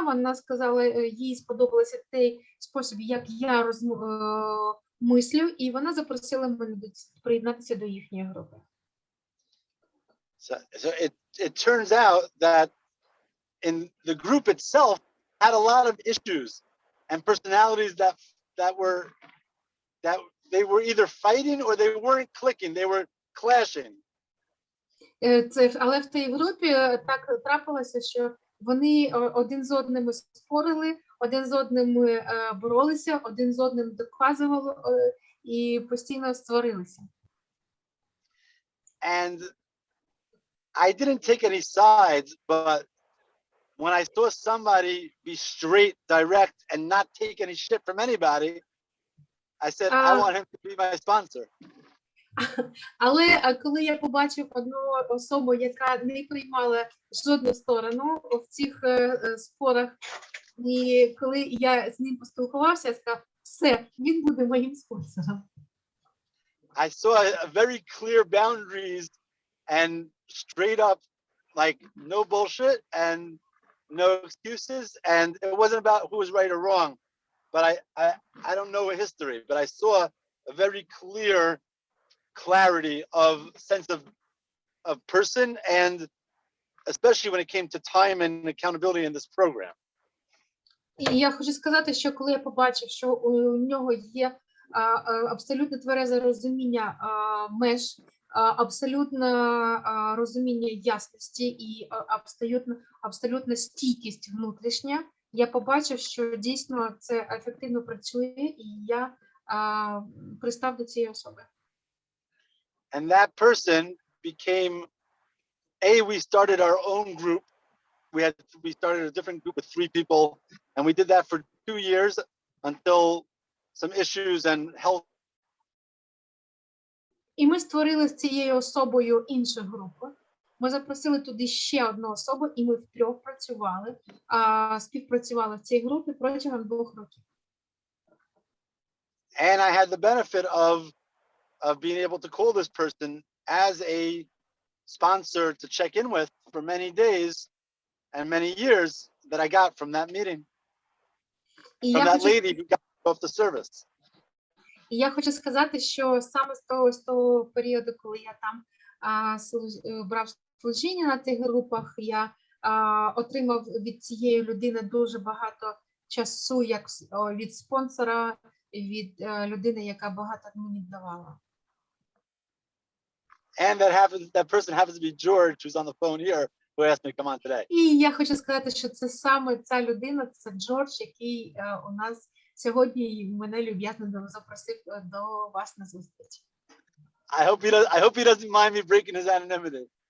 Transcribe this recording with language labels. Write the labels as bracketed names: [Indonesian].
[Ukrainian] Вона сказала, їй сподобався той спосіб, як я мислю, і вона запросила мене приєднатися до їхньої групи. [English] So it turns out that in the group itself had a lot of issues and personalities that they were either fighting or they weren't clicking, they were clashing. [Ukrainian] Але в тій групі так трапилося, що вони один з одним спорили, один з одним боролися, один з одним доказували і постійно сварилися. [English] And I didn't take any sides, but when I saw somebody be straight, direct, and not take any shit from anybody, I said, I want him to be my sponsor. [Ukrainian] Але коли я побачив одну особу, яка не приймала жодну сторону в цих спорах, і коли я з ним поспілкувався, я сказав, все, він буде моїм спонсором. [English] I saw a very clear boundaries and straight up, like no bullshit and no excuses. And it wasn't about who was right or wrong, but I don't know history, but I saw a very clear clarity of sense of person, and especially when it came to time and accountability in this program. [Ukrainian] І я хочу сказати, що коли я побачив, що у нього є абсолютно тверезе розуміння меж, абсолютне розуміння ясності і абсолютна стійкість внутрішня, я побачив, що дійсно це ефективно працює, і я пристав до цієї особи. [English] And that person became, we started our own group. We started a different group with 3 people, and we did that for 2 years until some issues and health. [Ukrainian] І ми створили з цією особою іншу групу. Ми запросили туди ще одну особу, і ми втрьох працювали, співпрацювали в цій групі протягом 2 років. [English] And I had the benefit of being able to call this person as a sponsor to check in with for many days and many years that I got from that meeting, from that lady who got off the service. [Ukrainian] І я хочу сказати, що саме з того періоду, коли я там брав служіння на тих групах, я отримав від цієї людини дуже багато часу, як від спонсора, від людини, яка багато мені давала. [English] And that person happens to be George, who's on the phone here, who asked me to come on today. [Ukrainian] І я хочу сказати, що це саме ця людина, це Джордж, який у нас сьогодні мене люб'язно запросив до вас на зустріч. [English] I hope he doesn't mind me breaking his anonymity.